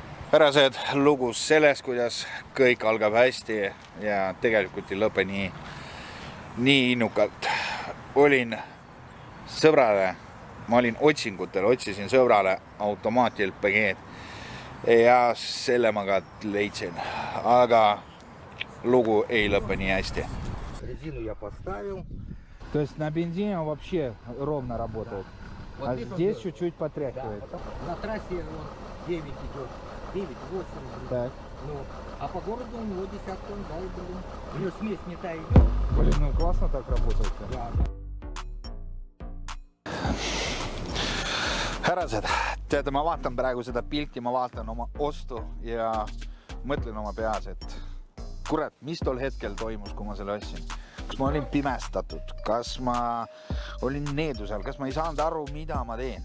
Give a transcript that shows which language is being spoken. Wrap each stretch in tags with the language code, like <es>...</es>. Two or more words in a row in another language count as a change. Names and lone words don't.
<et>Pärased lugu sellest, kuidas kõik algab hästi ja tegelikult ei lõpe nii innukalt. Olin sõbrale, ma olin otsingutel, otsisin sõbrale automaati LPG-d ja selle ma ka leidsin, aga lugu ei lõpe nii hästi.</et> <ru>Резину я поставил. То есть на бензине он вообще ровно работает, Вот а здесь он здесь идет. чуть-чуть потряхивает. Да. На трассе он 9 идет, 9-8. Так. Ну, а по городу у него десятка, да, и блин. У него смесь не та идет. Блин, ну классно так работает-то. Да.</ru> <et>Härrased, teate, ma vaatan praegu seda pilti, ma vaatan oma ostu ja mõtlen oma peas, et kurat, mis tol hetkel toimus, kui ma selle ostsin. Kas ma olin pimestatud, kas ma olin needusel, kas ma ei saanud aru, mida ma teen.</et>